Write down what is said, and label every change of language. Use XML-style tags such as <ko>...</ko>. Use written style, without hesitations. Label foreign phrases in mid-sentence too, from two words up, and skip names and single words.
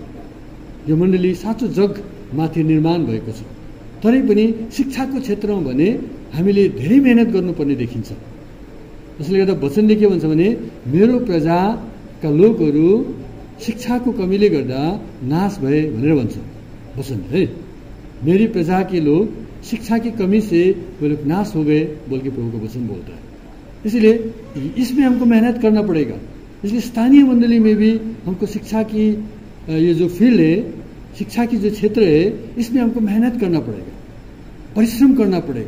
<ne>यो मण्डली साँचो जगमाथि निर्माण भएको छ, तरै पनि शिक्षाको क्षेत्रमा भने हामीले धेरै मेहनत गर्नुपर्ने देखिन्छ। त्यसले गर्दा वचनले के भन्छ भने, मेरो प्रजाका लोकहरू शिक्षाको कमीले गर्दा नाश भए भनेर भन्छ वचन है।</ne> <hi>मेरी प्रजा के लोग शिक्षा की कमी से वे लोग नाश हो गए बोल के प्रभु का वचन बोलता है। इसलिए इसमें हमको मेहनत करना पड़ेगा। इसलिए स्थानीय मंडली में भी हमको शिक्षा की ये जो फील्ड है, शिक्षा की जो क्षेत्र है, इसमें हमको मेहनत करना पड़ेगा, परिश्रम करना पड़ेगा।</hi>